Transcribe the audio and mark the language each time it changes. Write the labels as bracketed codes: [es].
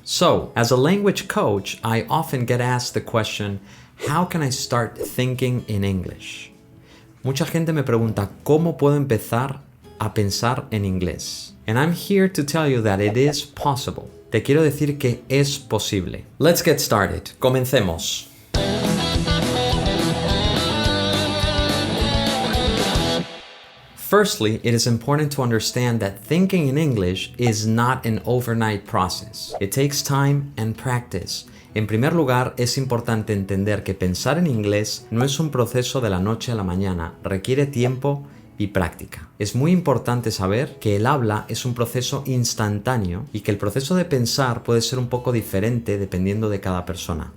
[en] So, as a language coach, I often get asked the question, how can I start thinking in English? [es] Mucha gente me pregunta, ¿cómo puedo empezar a pensar en inglés? [en] And I'm here to tell you that it is possible. [es] Te quiero decir que es posible. [en] Let's get started. [es] Comencemos. [en] Firstly, it is important to understand that thinking in English is not an overnight process. It takes time and practice. [es] En primer lugar, es importante entender que pensar en inglés no es un proceso de la noche a la mañana, requiere tiempo y práctica. Es muy importante saber que el habla es un proceso instantáneo y que el proceso de pensar puede ser un poco diferente dependiendo de cada persona.